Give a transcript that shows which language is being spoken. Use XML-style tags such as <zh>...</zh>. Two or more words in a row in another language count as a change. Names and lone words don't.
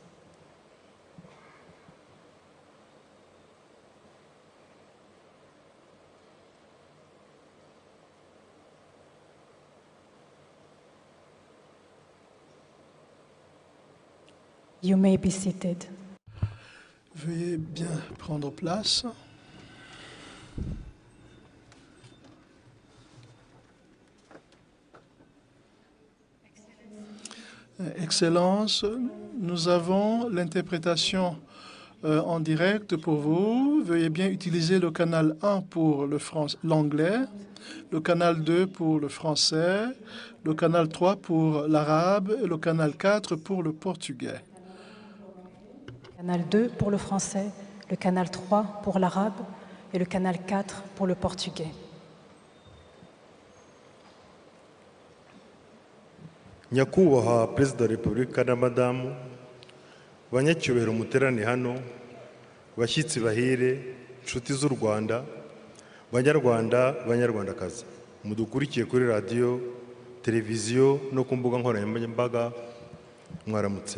<en>You may be seated.</en> <fr>Veuillez bien prendre place. Excellence, nous avons l'interprétation en direct pour vous. Veuillez bien utiliser le canal 1 pour l'anglais, le canal 2 pour le français, le canal 3 pour l'arabe et le canal 4 pour le portugais. Canal 2 pour le français, le canal 3 pour l'arabe et le canal 4 pour le portugais.</fr> <rw>Nyakubahwa Perezida wa Repubulika na Madamu, banyacyubahiro muterane hano, bashyitsi bahire, inshuti z'u Rwanda, banyarwanda, banyarwandakazi, mudukurikiye kuri radio, televiziyo no ku mbuga nkoranyambaga, mwaramutse.</rw>